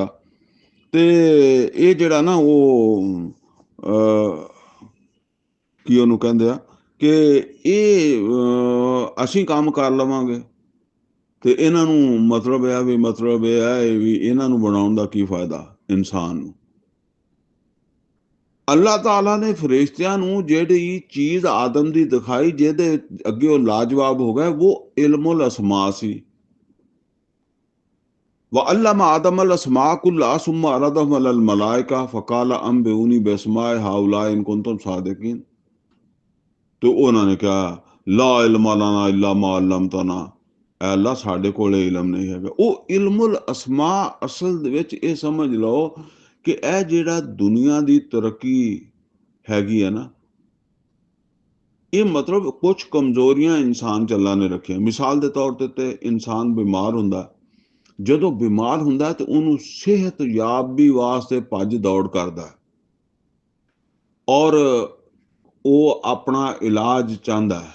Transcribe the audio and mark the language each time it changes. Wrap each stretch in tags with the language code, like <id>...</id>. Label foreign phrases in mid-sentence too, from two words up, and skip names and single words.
<pa>ਤੇ ਇਹ ਜਿਹੜਾ ਨਾ ਉਹ ਕੀ ਉਹਨੂੰ ਕਹਿੰਦੇ ਆ ਕਿ ਇਹ ਅਸੀਂ ਕੰਮ ਕਰ ਲਵਾਂਗੇ ਤੇ ਇਹਨਾਂ ਨੂੰ ਮਤਲਬ ਇਹ ਹੈ ਵੀ ਇਹਨਾਂ ਨੂੰ ਬਣਾਉਣ ਦਾ ਕੀ ਫਾਇਦਾ ਇਨਸਾਨ ਨੂੰ। ਅੱਲਾਹ ਤਾਲਾ ਨੇ ਫਰਿਸ਼ਤਿਆਂ ਨੂੰ ਜਿਹੜੀ ਚੀਜ਼ ਆਦਮ ਦੀ ਦਿਖਾਈ ਜਿਹਦੇ ਅੱਗੇ ਉਹ ਲਾਜਵਾਬ ਹੋ ਗਏ, ਉਹ</pa> <ar>علم الأسماء</ar> <pa>ਸੀ।</pa> <ar>وعلم آدم الأسماء كلها ثم عرضهم على الملائكة فقال أنبئوني بأسماء هؤلاء إن كنتم صادقين.</ar> <ur>تو انہوں نے کہا</ur> <ar>لا علم لنا إلا ما علمتنا,</ar> <pa>ਅੱਲਾਹ ਸਾਡੇ ਕੋਲੇ ਇਲਮ ਨਹੀਂ ਹੈਗਾ। ਉਹ</pa> <ar>علم الأسماء</ar> <pa>ਅਸਲ ਦੇ ਵਿੱਚ ਇਹ ਸਮਝ ਲਓ ਕਿ ਇਹ ਜਿਹੜਾ ਦੁਨੀਆ ਦੀ ਤਰੱਕੀ ਹੈਗੀ ਹੈ ਨਾ, ਇਹ ਮਤਲਬ ਕੁਝ ਕਮਜ਼ੋਰੀਆਂ ਇਨਸਾਨ ਚ ਅੱਲਾ ਨੇ ਰੱਖੀਆਂ। ਮਿਸਾਲ ਦੇ ਤੌਰ ਤੇ ਇਨਸਾਨ ਬਿਮਾਰ ਹੁੰਦਾ, ਜਦੋਂ ਬਿਮਾਰ ਹੁੰਦਾ ਤੇ ਉਹਨੂੰ ਸਿਹਤ ਯਾਬੀ ਵਾਸਤੇ ਭੱਜ ਦੌੜ ਕਰਦਾ ਔਰ ਉਹ ਆਪਣਾ ਇਲਾਜ ਚਾਹੁੰਦਾ ਹੈ।</pa>